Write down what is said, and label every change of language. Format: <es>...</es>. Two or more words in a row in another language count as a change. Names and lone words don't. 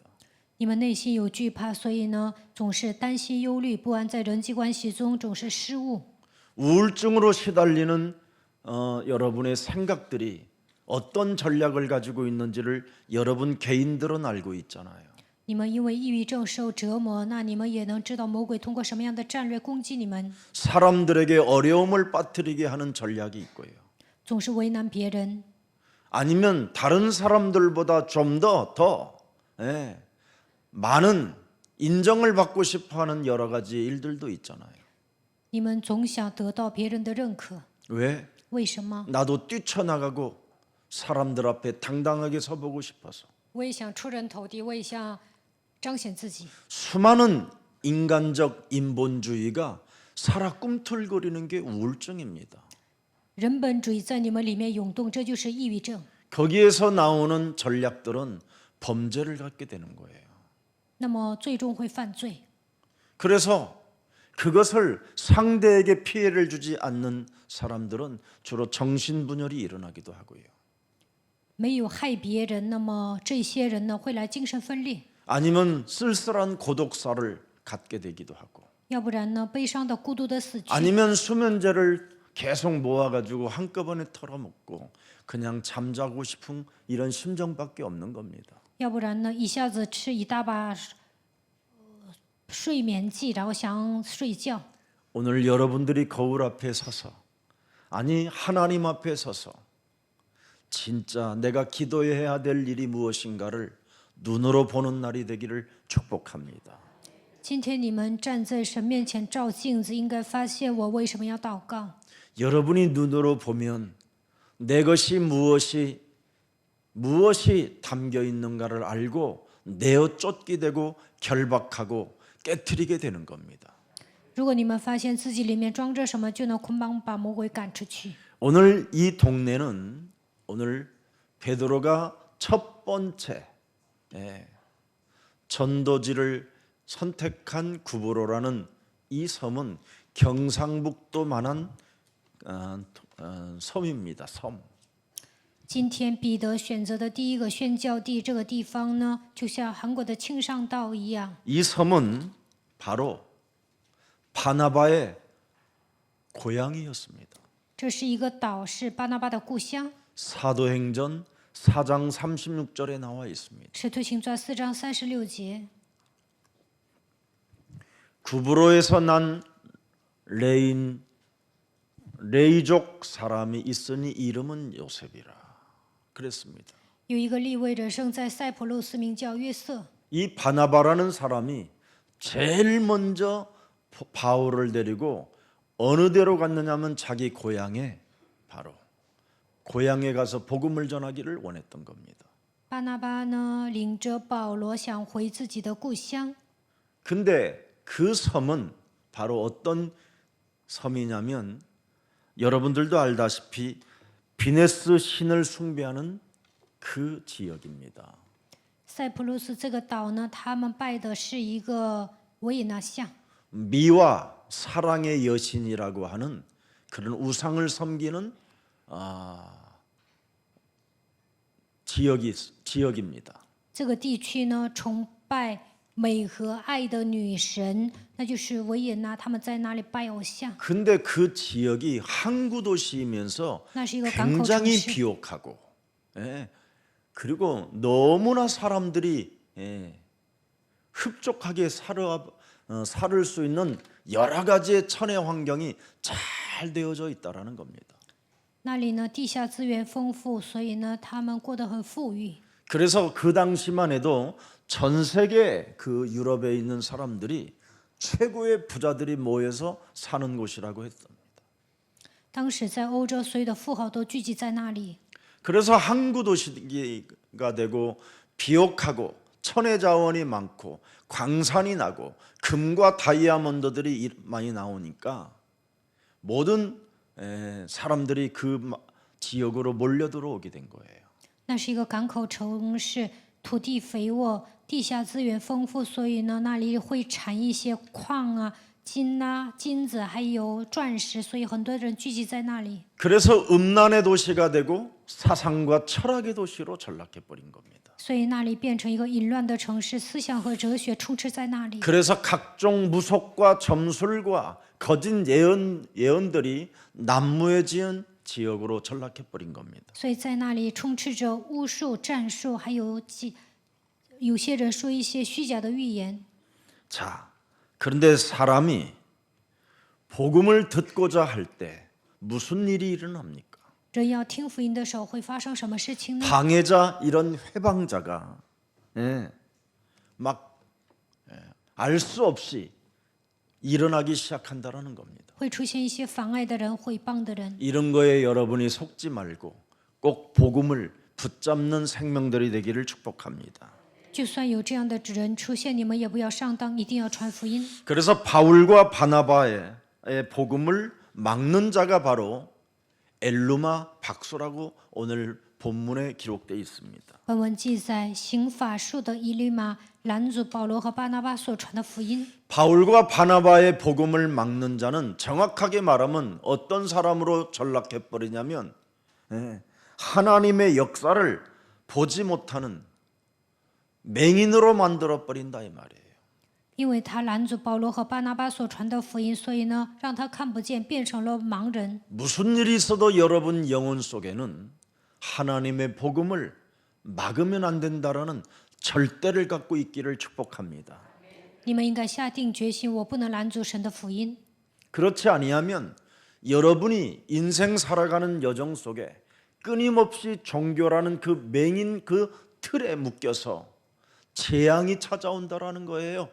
<zh>你们内心有惧怕，所以呢，总是担心、忧虑、不安，在人际关系中总是失误。</zh> <ko>우울증으로 시달리는 여러분의 생각들이 어떤 전략을 가지고 있는지를 여러분 개인들은 알고 있잖아요.</ko> <zh>你们因为抑郁症受折磨，那你们也能知道魔鬼通过什么样的战略攻击你们，</zh> <ko>사람들에게 어려움을 빠뜨리게 하는 전략이 있고요.</ko> <zh>总是为难别人，</zh> <ko>아니면 다른 사람들보다 좀 더 많은 인정을 받고 싶어하는 여러 가지 일들도 있잖아요.</ko> <zh>你们总想得到别人的认可，</zh> <ko>왜?</ko> <zh>为什么？</zh> <ko>나도 뛰쳐나가고 사람들 앞에 당당하게 서보고 싶어서.</ko> <zh>我也想出人头地，我也想彰显自己。</zh> <ko>수많은 인간적 인본주의가 살아 꿈틀거리는 게 우울증입니다.</ko> <zh>人本主义在你们里面涌动，这就是抑郁症。</zh> <ko>거기에서 나오는 전략들은 범죄를 갖게 되는 거예요.</ko> <zh>那么最终会犯罪。</zh> <ko>그래서 그것을 상대에게 피해를 주지 않는 사람들은 주로 정신분열이 일어나기도 하고요.</ko> <zh>没有害别人，那么这些人呢会来精神分裂，</zh> <ko>아니면 쓸쓸한 고독사를 갖게 되기도 하고</ko> <zh>要不然呢悲伤的、孤独的死去，</zh> <ko>아니면 수면제를 계속 모아가지고 한꺼번에 털어먹고 그냥 잠자고 싶은 이런 심정밖에 없는 겁니다.</ko> <zh>要不然呢一下子吃一大把睡眠剂，然后想睡觉。</zh> <ko>오늘 여러분들이 거울 앞에 서서 아니 하나님 앞에 서서 진짜 내가 기도해야 될 일이 무엇인가를 눈으로 보는 날이 되기를 축복합니다.</ko> <zh>今天你们站在神面前照镜子，应该发现我为什么要祷告。</zh> <ko>여러분이 눈으로 보면 내 것이 무엇이 담겨 있는가를 알고 내어 쫓게 되고 결박하고 깨트리게 되는 겁니다.</ko> <zh>如果你们发现自己里面装着什么，就能捆绑把魔鬼赶出去。</zh> <ko>오늘 이 동네는 오늘 베드로가 첫 번째 전도지를 선택한 구브로라는 이 섬은 경상북도만한 섬입니다. 섬.</ko> <zh>今天彼得选择的第一个宣教地，这个地方呢，就像韩国的庆尚道一样。</zh> <ko>이 섬은 바로 바나바의 고향이었습니다.</ko> <zh>这是一个岛，是巴拿巴的故乡。</zh> <ko>사도행전 4장 36절에 나와 있습니다.</ko> <zh>使徒行传4章36节，</zh> <ko>구브로에서 난 레이족 사람이 있으니 이름은 요셉이라 그랬습니다.</ko> <zh>有一个利未人生在塞浦路斯，名叫约瑟。</zh> <ko>이 바나바라는 사람이 제일 먼저 바울을 데리고 어느 데로 갔느냐면 자기 고향에 바로 고향에 가서 복음을 전하기를 원했던 겁니다.</ko> <zh>巴拿巴呢，领着保罗想回自己的故乡。</zh> <ko>근데 그 섬은 바로 어떤 섬이냐면 여러분들도 알다시피 비네스 신을 숭배하는 그 지역입니다.</ko> <zh>塞浦路斯这个岛呢，他们拜的是一个维也纳像，</zh> <ko>미와 사랑의 여신이라고 하는 그런 우상을 섬기는 지역입니다.</ko> <zh>这个地区呢崇拜美和爱的女神，那就是维也纳，他们在那里拜偶像。</zh> <ko>근데 그 지역이 항구 도시이면서</ko> <zh>那是一个港口城</zh> <ko>굉장히</ko> <zh>市，</zh> <ko>비옥하고 그리고 너무나 사람들이 흡족하게 살을 수 있는 여러 가지의 천혜 환경이 잘 되어져 있다라는 겁니다.</ko> <zh>那里呢地下资源丰富，所以呢他们过得很富裕。</zh> <ko>그래서 그 당시만 해도 전 세계 그 유럽에 있는 사람들이 최고의 부자들이 모여서 사는 곳이라고 했습니다.</ko> <zh>当时在欧洲，所有的富豪都聚集在那里，</zh> <ko>그래서 항구 도시가 되고 비옥하고 천혜 자원이 많고 광산이 나고 금과 다이아몬드들이 많이 나오니까 모든 사람들이 그 지역으로 몰려 들어오게 된 거예요.</ko> <zh>那是一个港口城市，土地肥沃，地下资源丰富，所以呢那里会产一些矿啊、金子还有钻石，所以很多人聚集在那里。</zh> <ko>그래서 음란의 도시가 되고 사상과 철학의 도시로 전락해 버린 겁니다.</ko> <zh>所以那里变成一个淫乱的城市，思想和哲学充斥在那里。</zh> <ko>그래서 각종 무속과 점술과 거짓 예언들이 난무해 지은 지역으로 전락해 버린 겁니다.</ko> <zh>所以在那里充斥着巫术、战术，还有有些人说一些虚假的预言。</zh> <ko>자, 그런데 사람이 복음을 듣고자 할 때 무슨 일이 일어납니까?</ko> <zh>人要听福音的时候，会发生什么事情呢？</zh> <ko>방해자 이런 회방자가 막 알 수 없이 일어나기 시작한다라는 겁니다.</ko> <zh>会出现一些妨碍的人、毁谤的人。</zh> <ko>이런 거에 여러분이 속지 말고 꼭 복음을 붙잡는 생명들이 되기를 축복합니다.</ko> <zh>就算有这样的人出现，你们也不要上当，一定要传福音。</zh> <ko>그래서 바울과 바나바의 복음을 막는 자가 바로 엘루마 박수라고 오늘 본문에 기록되어 있습니다.</ko> <zh>本文记载，行法术的以利马拦阻保罗和巴拿巴所传的福音。</zh> <ko>바울과 바나바의 복음을 막는 자는 정확하게 말하면 어떤 사람으로 전락해 버리냐면 하나님의 역사를 보지 못하는 맹인으로 만들어 버린다 이 말이에요.</ko> <zh>因为他拦阻保罗和巴拿巴所传的福音，所以呢，让他看不见，变成了盲人。</zh> <ko>무슨 일이 있어도 여러분 영혼 속에는 하나님의 복음을 막으면 안 된다라는 절대를 갖고 있기를 축복합니다.</ko> <zh>你们应该下定决心，我不能拦阻神的福音。</zh> <ko>그렇지 아니하면 여러분이 인생 살아가는 여정 속에 끊임없이 종교라는 그 맹인 그 틀에 묶여서 재앙이 찾아온다라는 거예요.</ko>